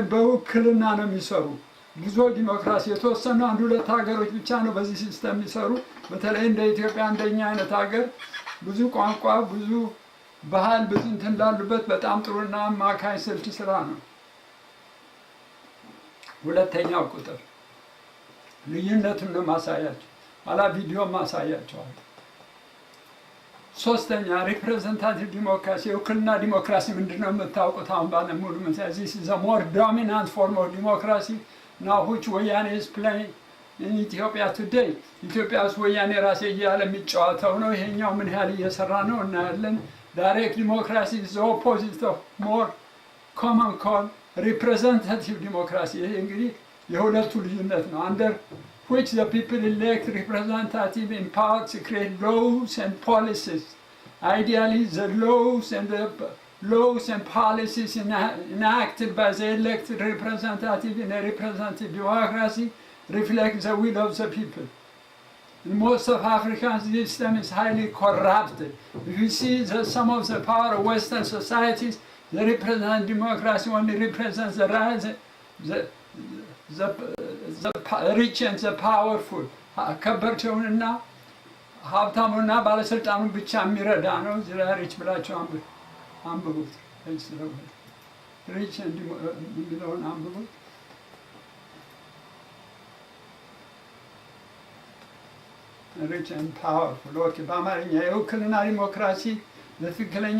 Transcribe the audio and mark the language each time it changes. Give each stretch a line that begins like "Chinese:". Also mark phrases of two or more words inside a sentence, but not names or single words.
Amharic: በውክልና ነው የሚሰሩ። ብዙ ዲሞክራሲ የተወሰኑ 1-2 ሀገሮች ብቻ ነው በዚህ ሲስተም የሚሰሩ። በተለይ እንደ ኢትዮጵያ እንደኛ አይነት ሀገር ብዙ ቋንቋ፣ ብዙ ባህል፣ ብዙ እንትን ላሉበት በጣም ጥሩና አማካይ ስልት ስራ ነው። ሁለተኛው ቁጥር ልዩነቱን ነው ማሳያቸው። ኋላ ቪዲዮ ማሳያቸዋል። ሶስተኛ
English: representative democracy
Amharic: የውክልና ዲሞክራሲ ምንድነው የምታውቁት? አሁን ባለሙሉ መሰረት
English: this is a more dominant form of democracy now which ወያኔ is playing in Ethiopia today
Amharic: ኢትዮጵያ ውስጥ ወያኔ ራሴ እያለ የሚጫወተው ነው። ይሄኛው ምን ያህል እየሰራ ነው እናያለን።
English: direct democracy is the opposite of more common called representative democracy
Amharic: ይሄ እንግዲህ የሁለቱ ልዩነት ነው።
English: under which the people elect representative empowered to create laws and policies. Ideally, the laws and policies enacted by the elected representative in a representative democracy reflect the will of the people. In most of African system is highly corrupted. If you see some of the power of Western societies, the representative democracy only represents the rights, the rich and the powerful
Amharic: ከበርቸውንና ሀብታሙና ባለስልጣኑን ብቻ የሚረዳ ነው።
English: the rich
Amharic: ብላችሁ አንብቡት። ሪች የሚለውን አንብቡት።
English: rich and powerful።
Amharic: ኦኬ በአማርኛ የውክልና ዲሞክራሲ ለትክክለኛ